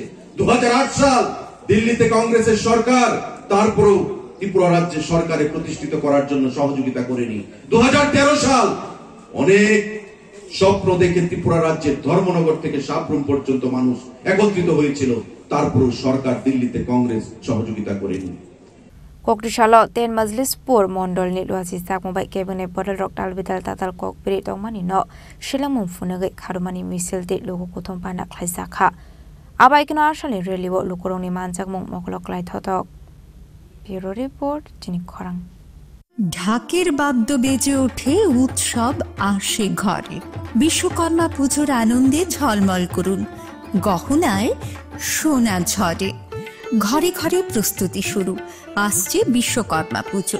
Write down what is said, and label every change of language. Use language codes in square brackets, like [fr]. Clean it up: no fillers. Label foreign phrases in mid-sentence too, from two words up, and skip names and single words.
[bn] 2008 সাল দিল্লিতে কংগ্রেসের সরকার, তারপরেও ত্রিপুরা রাজ্যে সরকারে প্রতিষ্ঠিত করার জন্য সহযোগিতা করেনি। 2013 সাল অনেক স্বপ্ন দেখে ত্রিপুরা রাজ্যের ধর্মনগর থেকে সাবরুম পর্যন্ত মানুষ একত্রিত হয়েছিল, তারপরেও সরকার দিল্লিতে কংগ্রেস সহযোগিতা করেনি। [trp] Kokrisalo ten Majlispur Mondol ni luasi sakmbai kebune bottle rock dalbidal tatal kokbiri tongmani no shilamum funage kharumani misil te logo kothom panda khlaisa kha abai kino ashale relibo lukoroni manjak mong moklok lai thotok [en] bureau report [trp] chini khorang [bn] ঢাকের বাদ্য বেজে ওঠে, উৎসব আসে ঘরে। বিশ্বকর্মা পুজোর আনন্দে ঝলমল করুন, গহনায় সোনা ঝরে। ঘরে ঘরে প্রস্তুতি শুরু, আসছে বিশ্বকর্মা পুজো।